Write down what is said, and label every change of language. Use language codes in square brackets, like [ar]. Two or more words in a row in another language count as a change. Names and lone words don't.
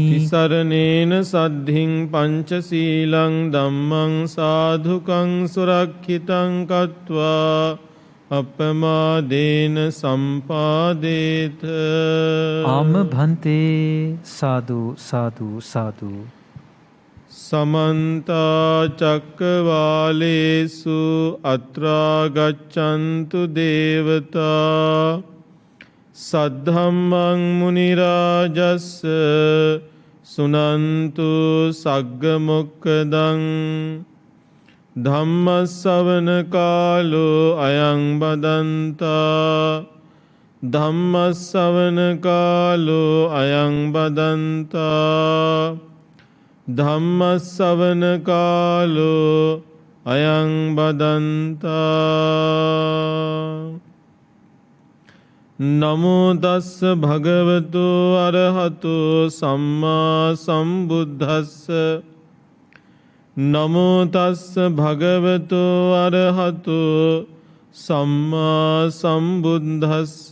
[pi] තිසරණේන සද්ධින් පංචශීලං ධම්මං සාධුකං සුරක්ඛිතං කତ୍වා අපමාදේන සම්පාදේත. ආම භන්තේ. සාදු සාදු සාදු. සමන්ත චක්කවාලේසු අත්‍රා ගච්ඡන්තු දේවතා සද්ධම්මං මුනි රාජස්ස සුනන්තු සග්ග මොක්ඛදං ධම්මස්සවන කාලෝ අයං බදන්තා. ධම්මස්සවන කාලෝ අයං බදන්තා. ධම්මස්සවන කාලෝ අයං බදන්තා. නමෝ තස්ස භගවතු අරහතු සම්මා සම්බුද්දස්ස. නමෝ තස්ස භගවතු අරහතු සම්මා සම්බුද්දස්ස.